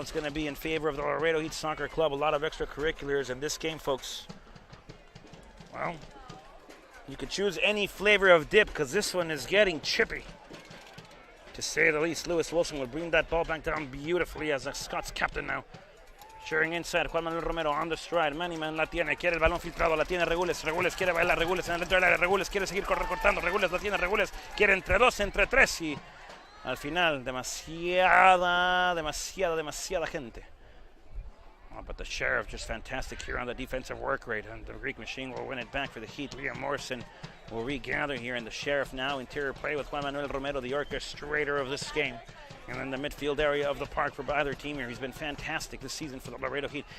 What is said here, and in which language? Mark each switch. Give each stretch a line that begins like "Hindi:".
English: It's going to be in favor of the Laredo Heat Soccer Club. A lot of extracurriculars in this game, folks. Well, you could choose any flavor of dip because this one is getting chippy, to say the least. Lewis Wilson will bring that ball back down beautifully as a Scots captain now. Sharing inside, Juan Manuel Romero on the stride.
Spanish: Mannyman la tiene, quiere el balón filtrado, la tiene Regules. Regules quiere bailar, Regules en el dentro del área. Regules quiere seguir recortando, Regules la tiene, Regules quiere entre dos, entre tres y al final demasiada gente.
English: Oh, but the Sheriff just fantastic here on the defensive work rate, and the Greek machine will win it back for the Heat. Liam Morrison will regather here, and the Sheriff now interior play with Juan Manuel Romero, the orchestrator of this game. And in the midfield area of the park for either team here. He's been fantastic this season for the Laredo Heat.